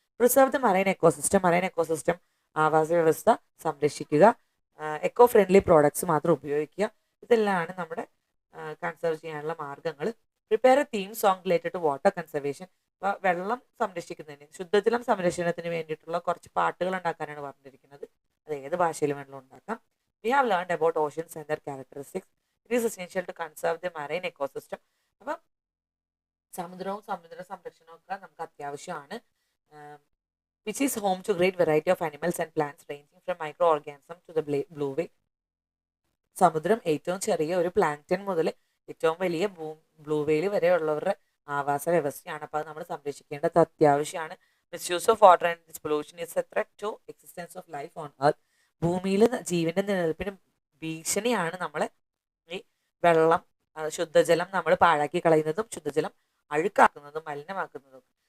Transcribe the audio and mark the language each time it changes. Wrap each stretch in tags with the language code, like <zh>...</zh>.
<en>preserve the marine ecosystem</en> <ml>ആവാസ വ്യവസ്ഥ സംരക്ഷിക്കുക. എക്കോ ഫ്രണ്ട്ലി പ്രോഡക്ട്സ് മാത്രം ഉപയോഗിക്കുക. ഇതെല്ലാമാണ് നമ്മുടെ കൺസർവ് ചെയ്യാനുള്ള മാർഗ്ഗങ്ങൾ.</ml> <en>Prepare a theme song related to water conservation.</en> <ml>അപ്പോൾ വെള്ളം സംരക്ഷിക്കുന്നതിന്, ശുദ്ധജലം സംരക്ഷണത്തിന് വേണ്ടിയിട്ടുള്ള കുറച്ച് പാട്ടുകൾ ഉണ്ടാക്കാനാണ് പറഞ്ഞിരിക്കുന്നത്. അത് ഏത് ഭാഷയിലും വേണമെങ്കിലും ഉണ്ടാക്കാം.</ml> <en>We have learned about oceans and their characteristics. It is essential to conserve the marine ecosystem.</en> <ml>അപ്പം സമുദ്ര സംരക്ഷണവും ഒക്കെ നമുക്ക് അത്യാവശ്യമാണ്.</ml> <en>Which is home to great variety of animals and plants ranging from microorganisms to the blue whale.</en> <ml>സമുദ്രം ഏറ്റവും ചെറിയ ഒരു പ്ലാങ്ക്ടൺ മുതൽ ഏറ്റവും വലിയ ബ്ലൂ വെയിൽ വരെയുള്ളവരുടെ ആവാസ വ്യവസ്ഥയാണ്. അപ്പോൾ അത് നമ്മൾ സംരക്ഷിക്കേണ്ടത് അത്യാവശ്യമാണ്.</ml> <en>Misuse of water and this pollution is a threat to existence of life on earth.</en> <ml>ഭൂമിയിൽ ജീവന്റെ നിലനിൽപ്പിന് ഭീഷണിയാണ് നമ്മളെ ഈ വെള്ളം, ശുദ്ധജലം നമ്മൾ പാഴാക്കി കളയുന്നതും ശുദ്ധജലം അഴുക്കാക്കുന്നതും മലിനമാക്കുന്നതും.</ml>